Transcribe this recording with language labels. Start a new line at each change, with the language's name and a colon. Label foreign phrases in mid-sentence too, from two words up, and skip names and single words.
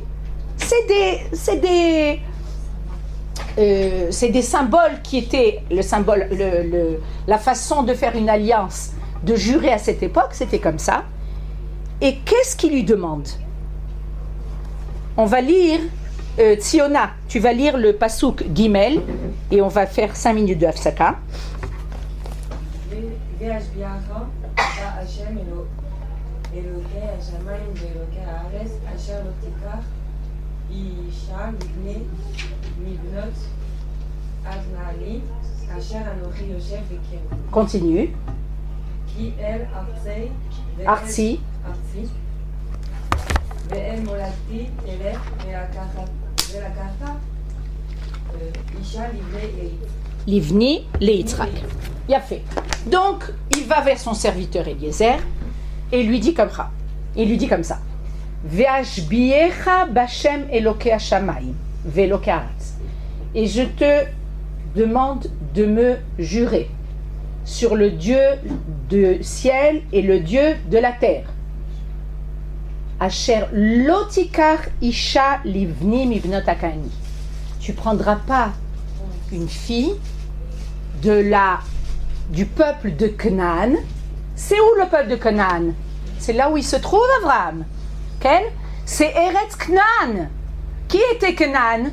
French: C'est des symboles qui étaient le symbole, la façon de faire une alliance, de jurer à cette époque, c'était comme ça. Et qu'est-ce qu'il lui demande? On va lire, Tsiona, tu vas lire le
Hebrew: פסוק גימל,
French: et on va faire 5 minutes de Hafsaka.
Hebrew: אלוקי השמיים ואלוקי הארץ אשר לא תיקח אישה מבנות הכנעני אשר אנוכי יושב בקרבו.
French: Continue.
Hebrew: כי אל ארצי ואל מולדתי תלך ולקחת אישה לבני ליצחק.
French: Il a fait. Donc, il va vers son serviteur Eliezer et il lui dit comme ça. Il lui dit comme ça.
Hebrew: ואשביעך בה' אלוקי השמיים ואלוקי הארץ.
French: Et je te demande de me jurer sur le Dieu du ciel et le Dieu de la terre.
Hebrew: אשר לא תיקח אישה לבני מבנות הכנעני.
French: Tu prendras pas une fille du peuple de Canaan. C'est où le peuple de Canaan? C'est là où il se trouve Abraham. Okay? C'est Eretz Canaan. Qui était Canaan?